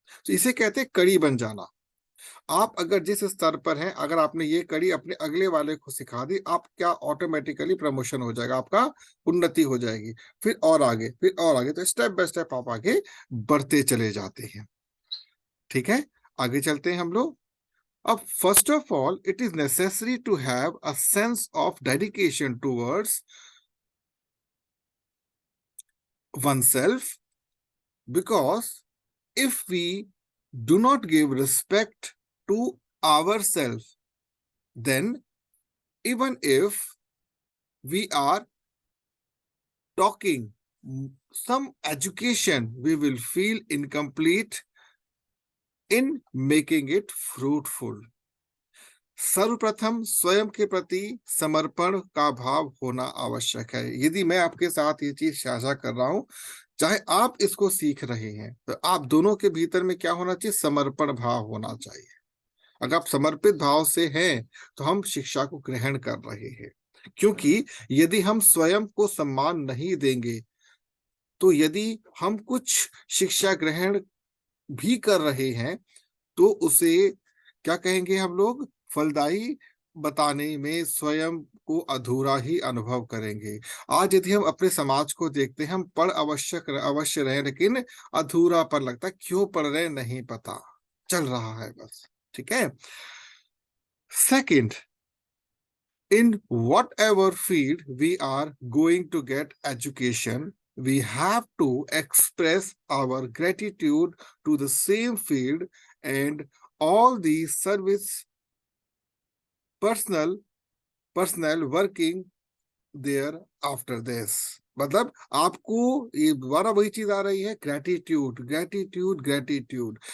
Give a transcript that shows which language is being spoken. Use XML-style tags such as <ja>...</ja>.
<hi>तो इसे कहते हैं कड़ी बन जाना। आप अगर जिस स्तर पर हैं, अगर आपने ये कड़ी अपने अगले वाले को सिखा दी, आप क्या, ऑटोमेटिकली प्रमोशन हो जाएगा, आपका उन्नति हो जाएगी। फिर और आगे, फिर और आगे, तो स्टेप बाय स्टेप आप आगे बढ़ते चले जाते हैं। ठीक है, आगे चलते हैं हम लोग।</hi> <en>अब first of all, it is necessary to have a sense of dedication towards oneself, because if we do not give respect to ourselves, then even if we are talking some education, we will feel incomplete in making it fruitful।</en> <hi>सर्वप्रथम स्वयं के प्रति समर्पण का भाव होना आवश्यक है। यदि मैं आपके साथ ये चीज साझा कर रहा हूं, चाहे आप इसको सीख रहे हैं, तो आप दोनों के भीतर में क्या होना चाहिए? समर्पण भाव होना चाहिए। अगर आप समर्पित भाव से हैं तो हम शिक्षा को ग्रहण कर रहे हैं। क्योंकि यदि हम स्वयं को सम्मान नहीं देंगे, तो यदि हम कुछ शिक्षा ग्रहण भी कर रहे हैं, तो उसे क्या कहेंगे हम लोग? फलदायी बताने में स्वयं को अधूरा ही अनुभव करेंगे। आज यदि हम अपने समाज को देखते हैं, हम पढ़ अवश्य रहे, लेकिन अधूरा पर लगता है। क्यों पढ़ रहे नहीं पता, चल रहा है बस। ठीक है।</hi> <en>Second, in whatever field we are going to get education, we have to express our gratitude to the same field and all the service personnel working there after this.</en> <hi>मतलब आपको ये दोबारा वही चीज आ रही है, ग्रेटिट्यूड ग्रेटिट्यूड ग्रेटिट्यूड।</hi>